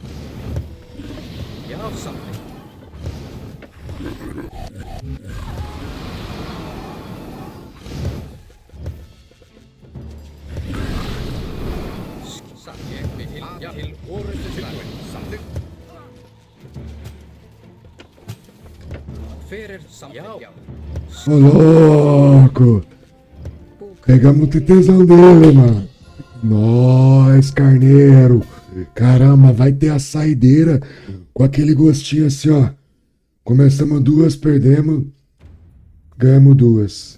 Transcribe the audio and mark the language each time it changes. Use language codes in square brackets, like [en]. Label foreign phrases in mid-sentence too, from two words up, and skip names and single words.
[is] Já, samþykkt. Satt, ég vil. Já, til orustuslag. Tilbúin, samþykkt. Hver er samþykkt, já. [pt] Ô louco! Pegamos o tesão dele, mano. Nós, carneiro. Caramba, vai ter a saideira com aquele gostinho assim, ó. Começamos duas, perdemos. Ganhamos duas.